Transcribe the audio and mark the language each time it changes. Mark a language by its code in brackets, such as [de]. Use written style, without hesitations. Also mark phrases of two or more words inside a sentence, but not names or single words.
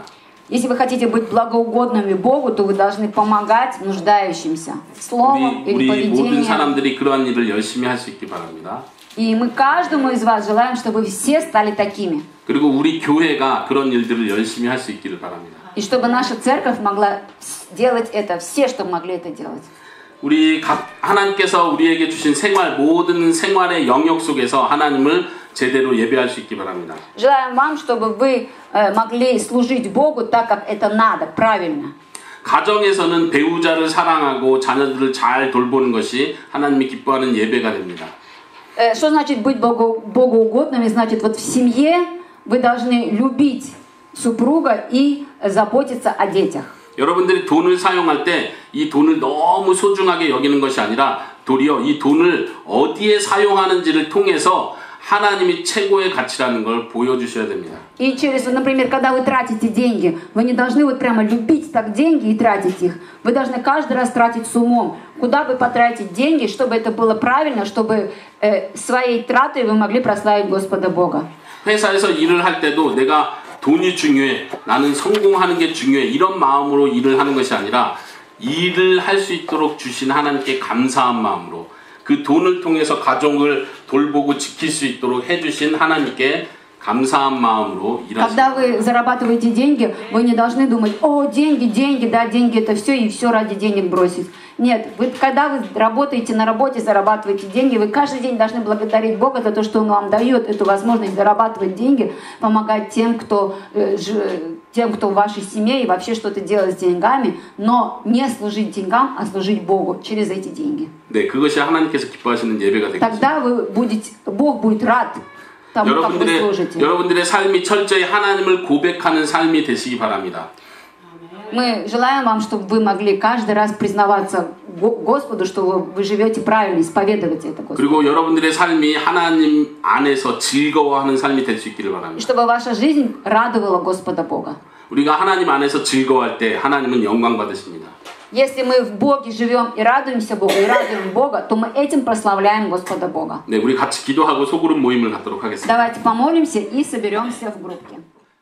[ru] Если вы хотите быть благоугодными Богу, то вы должны помогать нуждающимся словом или [ko] 우리 모든 [ru] поведением. [ko] 사람들이 그러한 일을 열심히 할 수 있기 바랍니다. [ru] И мы каждому из вас желаем, чтобы все стали такими. [ko] 그리고 우리 교회가 그런 일들을 열심히 할 수 있기를 바랍니다. [ru] И чтобы наша церковь могла делать это, все, чтобы могли это делать. [ko] 우리 하나님께서 우리에게 주신 생활, 모든 생활의 영역 속에서 하나님을 제대로 예배할 수 있기 바랍니다. [ru] Желаем вам, чтобы вы могли служить Богу так, как это надо, правильно. [ko] 가정에서는 배우자를 사랑하고 자녀들을 잘 돌보는 것이 하나님이 기뻐하는 예배가 됩니다. [ru] Что значит быть богоугодными? Значит, вот в семье вы должны любить супруга и заботиться о детях. [ko] 여러분들이 돈을 사용할 때 이 돈을 너무 소중하게 여기는 것이 아니라 도리어 이 돈을 어디에 사용하는지를 통해서 하나님이 최고의 가치라는 걸 보여주셔야 됩니다. [ru] И через, например, когда вы тратите деньги, вы не должны вот прямо любить так деньги и тратить их. Вы должны каждый раз тратить с умом. Куда вы потратите деньги, чтобы это было правильно, чтобы своей тратой вы могли прославить Господа Бога. [ko] 회사에서 일을 할 때도 내가 돈이 중요해, 나는 성공하는 게 중요해, 이런 마음으로 일을 하는 것이 아니라 일을 할 수 있도록 주신 하나님께 감사한 마음으로 그 돈을 통해서 가정을 돌보고 지킬 수 있도록 해주신 하나님께 감사한 마음으로 일하시는 [ru] Когда вы зарабатываете деньги, вы не должны думать: о, деньги, деньги, да, деньги это все, и все ради денег бросить. Нет, вы, когда вы работаете на работе, зарабатываете деньги, вы каждый день должны благодарить Бога за то, что Он вам дает эту возможность зарабатывать деньги, помогать тем, кто в вашей семье и вообще что-то делать с деньгами, но не служить деньгам, а служить Богу через эти деньги. [ko] 네, 그것이 하나님께서 기뻐하시는 예배가 되겠습니다. [ru] Тогда Бог будет рад тому, как вы служите. [ko] 여러분들의 삶이 철저히 하나님을 고백하는 삶이 되시기 바랍니다. [ru] Мы желаем вам, чтобы вы могли каждый раз признаваться Господу, что вы живете правильно, исповедовать это Господу. [ko] 그리고 여러분들의 삶이 하나님 안에서 즐거워하는 삶이 될 수 있기를 [ru] И [ko] 바랍니다. [ru] чтобы ваша жизнь радовала Господа Бога. [ko] 우리가 하나님 안에서 즐거워할 때 하나님은 영광 받으십니다. [ru] Если мы в Боге живем и радуемся Богу, и радуем Бога, то мы этим прославляем Господа Бога. [ko] 네, 우리 같이 기도하고 소그룹 모임을 갖도록 하겠습니다. [ru] Давайте помолимся и соберемся в группке.